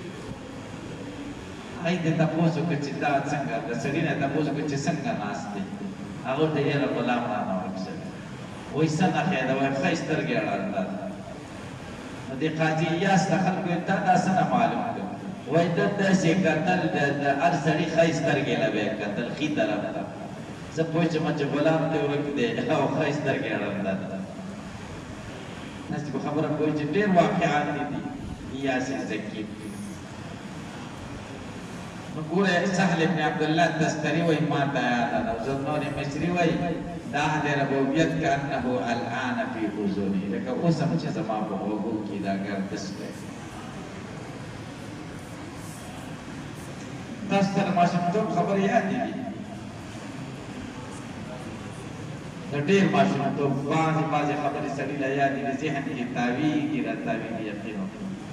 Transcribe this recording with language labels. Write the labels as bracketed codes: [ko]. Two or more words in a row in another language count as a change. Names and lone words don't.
[ps] هغې دې تپوس وکړه چې دا څنګه د سړي نه تپوس وکړه چې څنګه ناست دی هغه ورته یاره غلام رانه ورک شوی وایي څه نښې ده وایي ښه سترګې ړنده ده نو دې قاضي ایاس ته خلکو ویل تا دا څه نه معلوم کړه وایي ده داسې کتل د هر سړي ښه سترګې له به یې کتل ښي طرف ته زه پوه شم چې غلام دې ورک دی او ښه سترګې ړنده ده داسې په خبره پوه چې ډېر واقعات دي ایاس زکي نو ګوره سهل ابن عبدالله تستري وایي ما ته یاده ده زرنون مصري وایي دا اهل ربوبیت [ar] کانه الان فی اذنی [ps] لکه اوس هم چې زما په غوږو کې دا ګردش دی تاسو ته د ماشومتوب خبرې یادې دي د ډېر ماشومتوب بعضې خبرې سړي له یادې دي ذهن کې تاویږي را تاویږي یقین وکړه